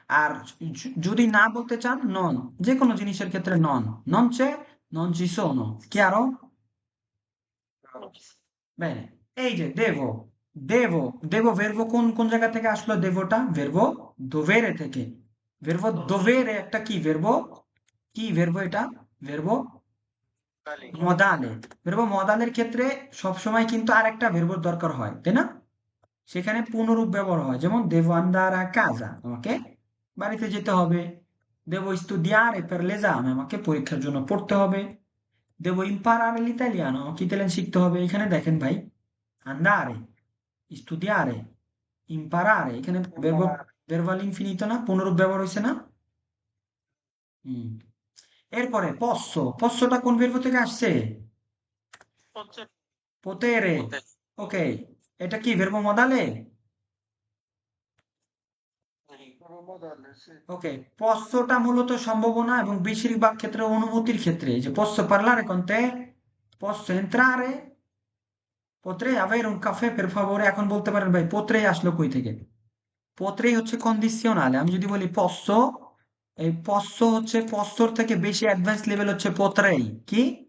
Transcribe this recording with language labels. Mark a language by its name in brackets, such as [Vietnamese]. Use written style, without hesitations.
[Bangla] আর যদি না বলতে চান, নন, যে কোনো জিনিসের ক্ষেত্রে [Italian] non c'è, non ci sono। [Bangla] chiaro? Bene, এই যে দেবো verbo কোন জায়গা থেকে আসলো? দেবোটা verbo dovere থেকে। [Italian] verbo dovere একটা কি verbo? [Bangla] কি verbo এটা? verbo modale। verbo modaleর ক্ষেত্রে সবসময় কিন্তু আরেকটা verbo দরকার হয়, তাই না? সেখানে পুনরূপ ব্যবহার হয়, যেমন [Italian] devo andare a casa, [Bangla] আমাকে বাড়িতে যেতে হবে। [Italian] devo studiare per l'esame, [Bangla] আমাকে পরীক্ষার জন্য পড়তে হবে। [Italian] devo imparare l'italiano, [Bangla] আমাকে ইতালিয়ান শিখতে হবে। এখানে দেখেন ভাই, andare, studiare, imparare, এখানে verbo all'infinito না, পুনরূপ ব্যবহার হয়েছে না? হুম। এরপরে পস্যটা কোন verbo থেকে আসছে? [Italian] potere, ok, এটা কি verbo modale? modale, sì. [Bangla] ওকে, পস্যটা মূলত সম্ভাবনা এবং বেশিরভাগ ক্ষেত্রে অনুমতির ক্ষেত্রে, যে [Italian] posso parlare con te, [Bangla] posso entrare, [Italian] potrei avere un caffè per favore, [Bangla] এখন বলতে পারেন ভাই potrei আসলো কই থেকে? potrei হচ্ছে কন্ডিশনাল। আমি যদি বলি posso, এই posso হচ্ছে possoর থেকে বেশি অ্যাডভান্স লেভেল হচ্ছে potrei, কি?